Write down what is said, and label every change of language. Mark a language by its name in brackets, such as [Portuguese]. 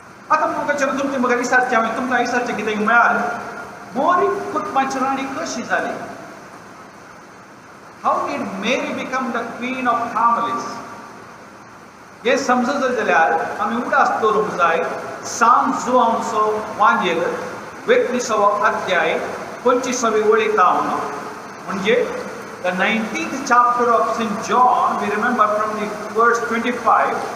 [Goan Konkani] आतां म्हाका विचारचें हांवें तुमकां विचारचें कितें म्हळ्यार मोरी कुटुंबाची राणी कशी जाली? [English] How did Mary become the queen of families? [Goan Konkani] हे समजत जाल्यार आमी उडास दवरूंक जाय सांत जुआंचो वांगेल 22 अध्याय 25वी वळेंत म्हणजे [English] the 19th chapter of St. John. We remember from the verse 25.